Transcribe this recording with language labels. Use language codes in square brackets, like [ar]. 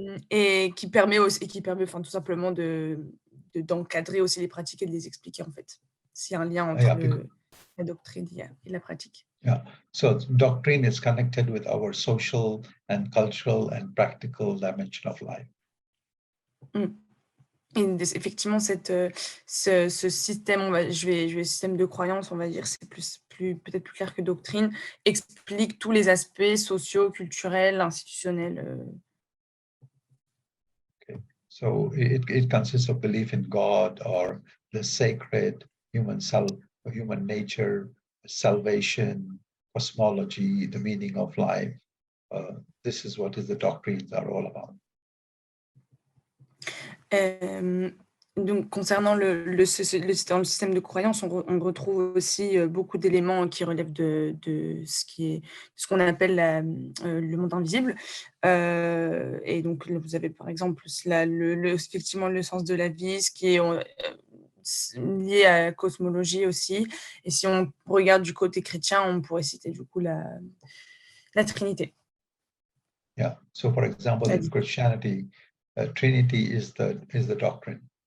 [fr] Et qui permet tout simplement d'encadrer aussi les pratiques et de les expliquer en fait. S'il y a un lien entre la doctrine et la pratique. [en] Yeah, so doctrine is connected with our social and cultural and practical dimension of life. [fr] Et effectivement, ce système, système de croyance, on va dire, c'est peut-être plus clair que doctrine, explique tous les aspects sociaux, culturels, institutionnels. [en] Okay, so it consists of belief in God or the sacred, human self, human nature, salvation, cosmology, the meaning of life. This is what the doctrines are all about. [fr] Donc, concernant le système de croyance, on retrouve aussi beaucoup d'éléments qui relèvent de ce qu'on appelle le monde invisible. Et donc, vous avez par exemple effectivement le sens de la vie, ce qui est lié à la cosmologie aussi. Et si on regarde du côté chrétien, on pourrait citer du coup la Trinité. [en] Yeah. So, for example, in Christianity, Trinity is the doctrine.